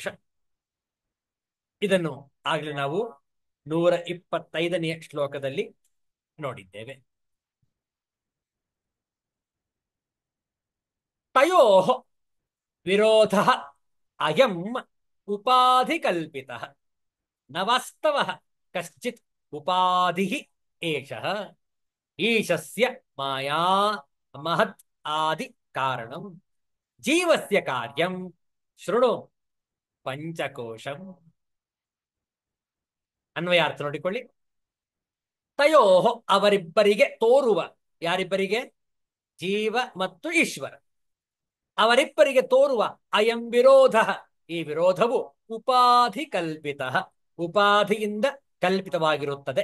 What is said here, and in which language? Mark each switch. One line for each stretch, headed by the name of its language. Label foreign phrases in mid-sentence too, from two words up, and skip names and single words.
Kannada: ಇದನ್ನು ಆಗಲೇ ನಾವು 125ನೇ ಶ್ಲೋಕದಲ್ಲಿ ನೋಡಿದ್ದೇವೆ.
Sanskrit: ತಯೋ ವಿರೋಧ ಅಯಂ ಉಪಾಧಿ ಕಲ್ಪಿತ ನ ವಾಸ್ತವ ಕಶ್ಚಿತ್ ಉಪಾಧಿ ಏಷಃ ಈಶಸ್ಯ ಮಾಯಾ ಮಹತ್ ಆದಿ ಕಾರಣಂ ಜೀವಸ್ಯ ಕಾರ್ಯಂ ಶೃಣು ಪಂಚಕೋಶಂ.
Kannada: ಅನ್ವಯಾರ್ಥ ನೋಡಿಕೊಳ್ಳಿ. ತಯೋ ಅವರಿಬ್ಬರಿಗೆ ತೋರುವ, ಯಾರಿಬ್ಬರಿಗೆ? ಜೀವ ಮತ್ತು ಈಶ್ವರ. ಅವರಿಬ್ಬರಿಗೆ ತೋರುವ ಅಯಂ ವಿರೋಧ, ಈ ವಿರೋಧವು ಉಪಾಧಿ ಕಲ್ಪಿತ, ಉಪಾಧಿಯಿಂದ ಕಲ್ಪಿತವಾಗಿರುತ್ತದೆ.